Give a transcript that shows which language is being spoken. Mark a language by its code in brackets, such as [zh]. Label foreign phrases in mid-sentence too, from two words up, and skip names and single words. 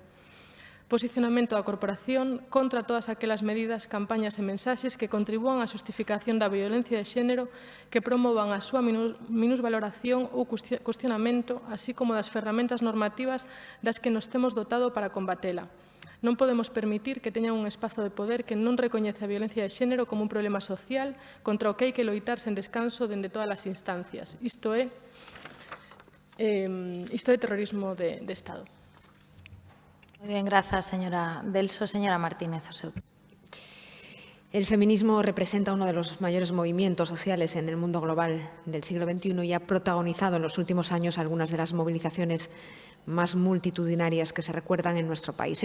[gl] Posicionamento da Corporación contra todas aquelas medidas, campañas e mensaxes que contribúan á xustificación da violencia de xénero, que promovan a súa minusvaloración ou cuestionamento, así como das ferramentas normativas das que nos temos dotado para combatela. Non podemos permitir que teñan un espazo de poder que non recoñece a violencia de xénero como un problema social contra o que hai que loitar sen descanso dende todas as instancias. Isto é terrorismo de Estado. [es] Muy bien, gracias, señora Delso. Señora Martínez. El feminismo representa uno de los mayores movimientos sociales en el mundo global del siglo XXI y ha protagonizado en los últimos años algunas de las movilizaciones más multitudinarias que se recuerdan en nuestro país.